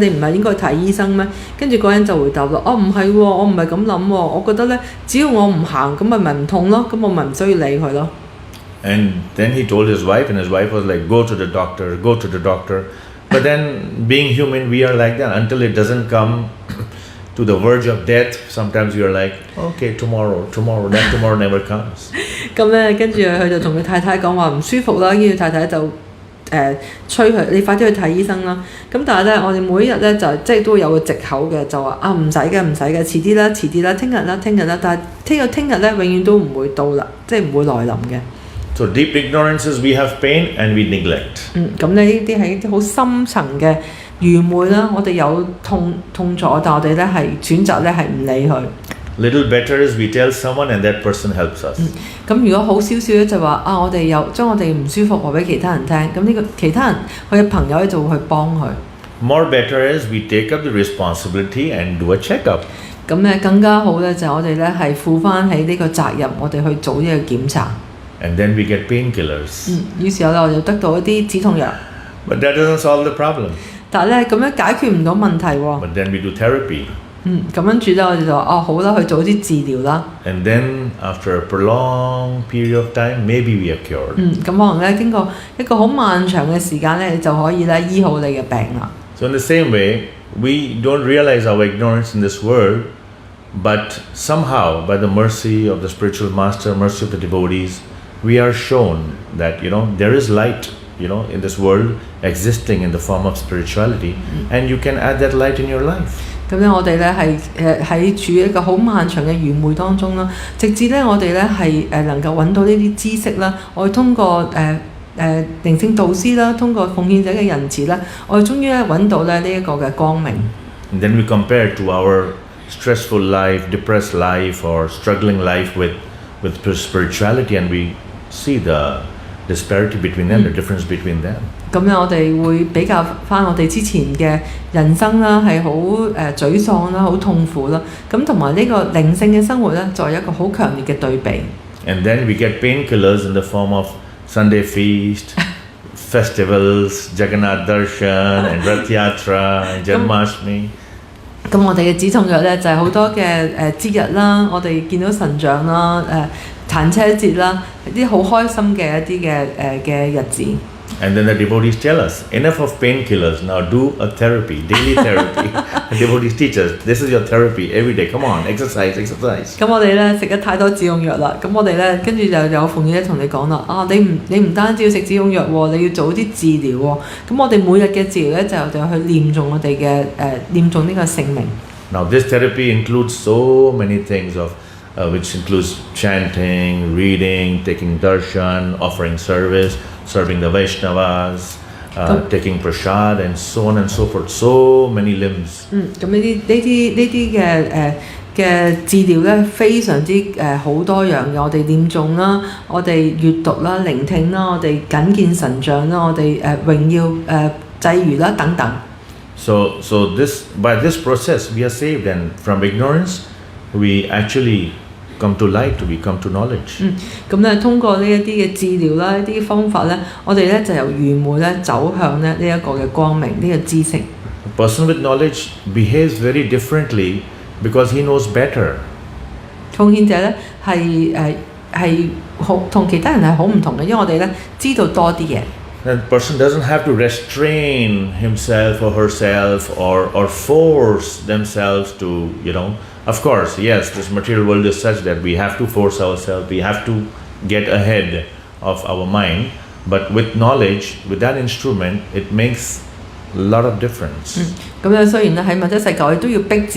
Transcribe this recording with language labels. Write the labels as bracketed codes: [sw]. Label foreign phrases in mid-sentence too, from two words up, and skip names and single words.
[yue] 你唔係應該睇醫生咩？跟住嗰人就回答啦，唔係喎，我唔係咁諗喎，我覺得咧，只要我唔行，咁咪唔痛咯，咁我咪唔需要理佢咯。 [en] And then he told his wife, and his wife was like, go to the doctor, go to the doctor. But then, being human, we are like that until it doesn't come to the verge of death. Sometimes you are like, okay, tomorrow, that tomorrow never comes. [yue] 咁咧，跟住佢就同佢太太講話唔舒服啦，跟住太太就催佢，你快啲去睇醫生啦。咁但係咧，我哋每一日咧就即係都會有個藉口嘅，就話唔使嘅，遲啲啦，聽日啦，但係聽日咧永遠都唔會到啦，即係唔會來臨嘅。 [en] So deep ignorance is we have pain and we neglect. [yue] 咁呢啲係一啲好深層嘅愚昧啦，我哋有痛楚，但我哋咧係選擇咧係唔理佢。 [en] Little better is we tell someone and that person helps us. [yue] 咁如果好少少咧就話我哋有將我哋唔舒服話俾其他人聽，咁呢個其他人佢嘅朋友咧就會去幫佢。 [en] More better is we take up the responsibility and do a checkup. [yue] 咁咧更加好咧就係我哋咧係負翻起呢個責任，我哋去做呢個檢查。 [en] And then we get painkillers. [yue] 於是咧我就得到一啲止痛藥。 [en] But that doesn't solve the problem. [yue] 但係咧咁樣解決唔到問題喎。 [en] But then we do therapy. [yue] 咁跟住咧我哋就話好啦，去做啲治療啦。 [en] And then after a prolonged period of time, maybe we are cured. [yue] 咁可能咧經過一個好漫長嘅時間咧，你就可以咧醫好你嘅病啦。 [en] So in the same way, we don't realize our ignorance in this world, but somehow by the mercy of the spiritual master, mercy of the devotees, we are shown that there is light in this world existing in the form of spirituality, and you can add that light in your life. [yue] 咁咧，我哋咧喺處於一個好漫長嘅愚昧當中啦，直至咧我哋咧係能夠揾到呢啲知識啦，我哋通過靈性導師啦，通過奉獻者嘅仁慈啦，我哋終於咧揾到咧呢一個嘅光明。 [en] And then we compare to our stressful life, depressed life, or struggling life with spirituality, and we see the disparity between them, the difference between them. [yue] 咁樣我哋會比較翻我哋之前嘅人生啦，係好沮喪啦，好痛苦啦。咁同埋呢個靈性嘅生活咧，就係一個好強烈嘅對比。 [en] And then we get painkillers in the form of Sunday feast, festivals, Jagannath Darshan, and Rath Yatra, and Janmashtami. 咁 [yue] 我哋嘅止痛藥咧就係好多嘅節日啦，我哋見到神像啦，彈車節啦，啲好開心嘅一啲嘅日子。 [en] And then the devotees tell us, enough of painkillers, now do a therapy, daily therapy. The devotees teach us, this is your therapy every day, come on, exercise. [yue] 咁我哋咧食得太多止痛藥啦，咁我哋咧跟住就有奉獻咧同你講啦，你唔單止要食止痛藥喎，你要做啲治療喎。咁我哋每日嘅治療咧就去念誦我哋嘅念誦呢個聖名。 [en] Now this therapy includes so many things which includes chanting, reading, taking darshan, offering service, serving the Vaishnavas, taking prasad, and so on and so forth. So many limbs. [yue] 咁呢啲嘅治療咧非常之好多樣嘅，我哋念誦啦，我哋閱讀啦、聆聽啦，我哋緊見神像啦，我哋榮耀祭餘啦等等。 [en] So by this process we are saved, and from ignorance we actually come to light, we come to knowledge. [yue] 咁咧通過呢一啲嘅治療啦，一啲方法咧，我哋咧就由愚昧咧走向咧呢一個嘅光明，呢個知識。 [en] A person with knowledge behaves very differently because he knows better. [yue] 奉獻者咧係好同其他人係好唔同嘅，因為我哋咧知道多啲嘢。 [en] That person doesn't have to restrain himself or herself or force themselves to, Of course, yes, this material world is such that we have to force ourselves, we have to get ahead of our mind, but with knowledge, with that instrument, it makes a lot of difference.